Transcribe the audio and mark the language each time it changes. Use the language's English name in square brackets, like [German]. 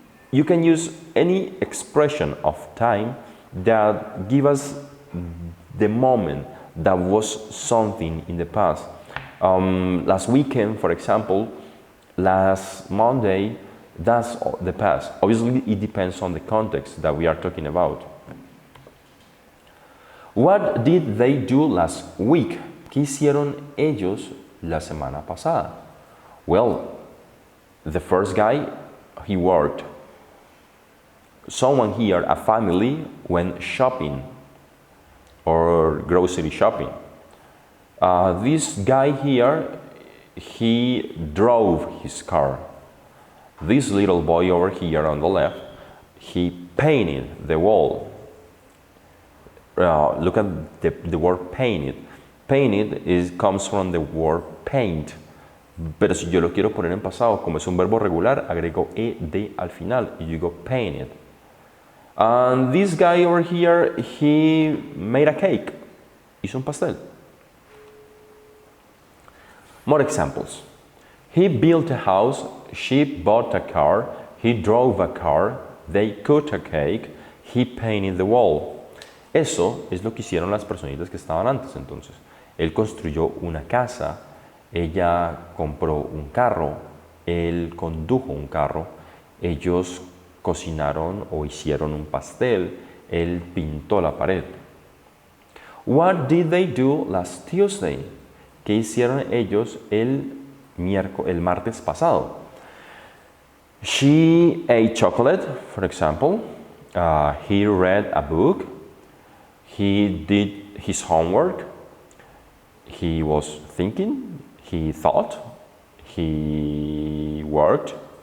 [English] You can use any expression of time that give us the moment that was something in the past. Last weekend, for example, last Monday, that's the past. Obviously, it depends on the context that we are talking about. What did they do last week? [Spanish] ¿Qué hicieron ellos la semana pasada? [English] Well, the first guy, he worked. Someone here, a family, went shopping or grocery shopping. This guy here, he drove his car. This little boy over here on the left, he painted the wall. Look at the word painted. Painted comes from the word paint. [Spanish] Pero si yo lo quiero poner en pasado, como es un verbo regular, agrego ed al final y digo painted. [English] And this guy over here, he made a cake. [Spanish] Hizo un pastel. [English] More examples. He built a house, she bought a car, he drove a car, they cut a cake, he painted the wall. [Spanish] Eso es lo que hicieron las personitas que estaban antes entonces. Él construyó una casa, ella compró un carro, él condujo un carro, ellos cocinaron o hicieron un pastel, él pintó la pared. [English] What did they do last Tuesday? [Spanish] ¿Qué hicieron ellos el martes pasado? [English] She ate chocolate, for example. He read a book. He did his homework. He was thinking. He thought. He worked.